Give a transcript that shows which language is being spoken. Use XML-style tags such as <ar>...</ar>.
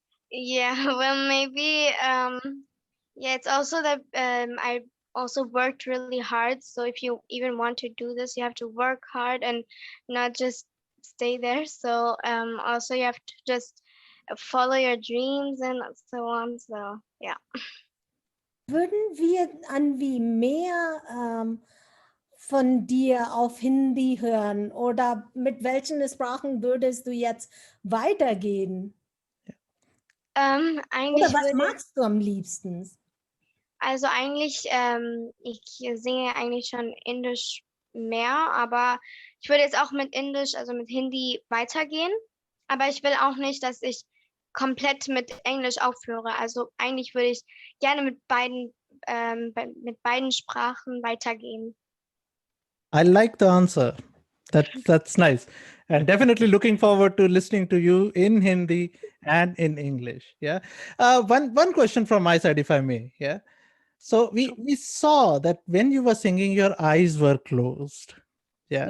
<en>Yeah, well, maybe, yeah, it's also that I also worked really hard. So if you even want to do this, you have to work hard and not just stay there. So also you have to just follow your dreams and so on. So yeah.</en> <de>Würden wir, Anvi, mehr von dir auf Hindi hören oder mit welchen Sprachen würdest du jetzt weitergehen? Oder Eigentlich würde, magst du am liebsten? also eigentlich, ich singe eigentlich schon Indisch mehr, aber ich würde jetzt auch mit Indisch, also mit Hindi weitergehen. Aber ich will auch nicht, dass ich komplett mit Englisch aufhöre. Also eigentlich würde ich gerne mit beiden Sprachen weitergehen.</de> <en>I like the answer. That's nice. And definitely looking forward to listening to you in Hindi and in English. Yeah. One question from my side, if I may. Yeah. So we saw that when you were singing, your eyes were closed. Yeah.</en>